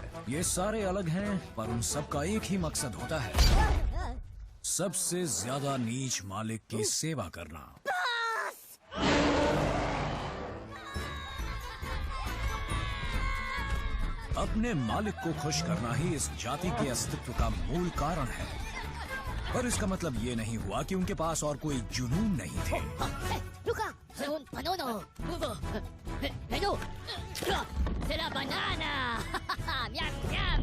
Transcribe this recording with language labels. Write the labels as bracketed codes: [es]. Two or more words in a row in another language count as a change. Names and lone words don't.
[hi] ये सारे अलग हैं, पर उन सबका एक ही मकसद होता है, सबसे ज्यादा नीच मालिक की सेवा करना। अपने मालिक को खुश करना ही इस जाति के अस्तित्व का मूल कारण है। पर इसका मतलब ये नहीं हुआ कि उनके पास और कोई जुनून नहीं थे। [it] Luca, sei un panino. Vedo. [fr] C'est la banana. Miam miam.